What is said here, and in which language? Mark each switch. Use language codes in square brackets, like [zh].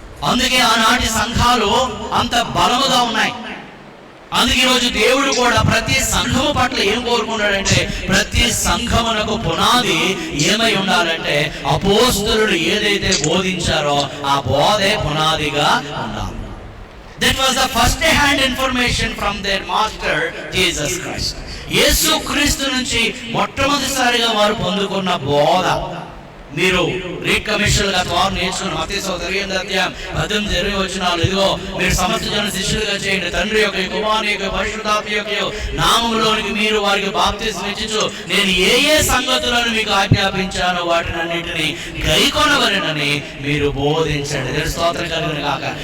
[te] అందుకే ఆనాటి సంఘాలు అంత బలముగా ఉన్నాయి. అందుకే ఈరోజు దేవుడు కూడా ప్రతి సంఘము పట్ల ఏం కోరుకున్నాడంటే ప్రతి సంఘమునకు పునాది ఏమై ఉండాలంటే అపోస్తలులు ఏదైతే బోధించారో ఆ బోధే పునాదిగా ఉండాలి. [en] That was the first hand information from their master Jesus Christ. [te] యేసు క్రీస్తు నుంచి మొట్టమొదటిసారిగా వారు పొందుకున్న బోధ. మీరు రీడ్ కమిషన్లుగా వారు నేర్చుకున్న మత్తయి 8వ అధ్యాయం 18-20 వచనాలు, ఇదిగో మీరు సమస్త జన శిష్యులుగా చేయండి, తండ్రి యొక్క, కుమారుని యొక్క, పరిశుద్ధాత్మ యొక్క నామములోనికి మీరు వారికి బాప్తిస్మం ఇచ్చుచు నేను ఏ ఏ సంగతులను మీకు ఆజ్ఞాపించానో వాటినన్నింటినీ గైకొనవలెనని మీరు బోధించండి. దేవుని స్తోత్రం కలుగును గాక.